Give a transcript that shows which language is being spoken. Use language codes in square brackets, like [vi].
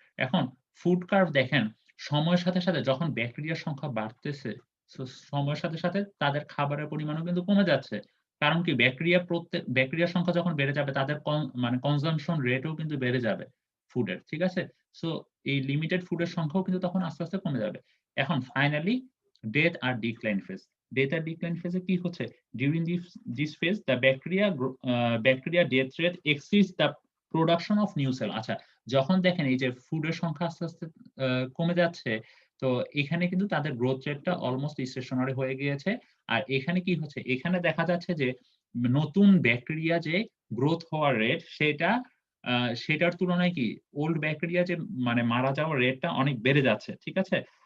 [bn] এখন food curve দেখেন সময়ের সাথে সাথে যখন ব্যাকটেরিয়ার সংখ্যা বাড়তেছে, সময়ের সাথে সাথে তাদের খাবারের পরিমাণও কিন্তু কমে যাচ্ছে। কারণ কি, ব্যাকটেরিয়ার সংখ্যা যখন বেড়ে যাবে তাদের মানে কনজাম্পশন রেটও কিন্তু বেড়ে যাবে ফুডের, ঠিক আছে। সো এই লিমিটেড ফুডের সংখ্যাও কিন্তু তখন আস্তে আস্তে কমে যাবে। এখন ফাইনালি ডেথ আর ডিক্লাইন ফেজ। ডেথ আর ডিক্লাইন ফেজে কি হচ্ছে, [en] during this phase the bacteria death rate exceeds the production of new cell. [bn] আচ্ছা, যখন দেখেন এই যে ফুডের সংখ্যা আস্তে আস্তে কমে যাচ্ছে, তো এখানে কিন্তু তাদের গ্রোথ রেটটা অলমোস্ট স্টেশনারি হয়ে গিয়েছে। আর এখানে কি হচ্ছে, এখানে দেখা যাচ্ছে যে নতুন ব্যাকটেরিয়া যে গ্রোথ হওয়ার রেট সেটার তুলনায় কি ওল্ড ব্যাকটেরিয়া যে মানে মারা যাওয়ার রেটটা অনেক বেড়ে যাচ্ছে, ঠিক আছে।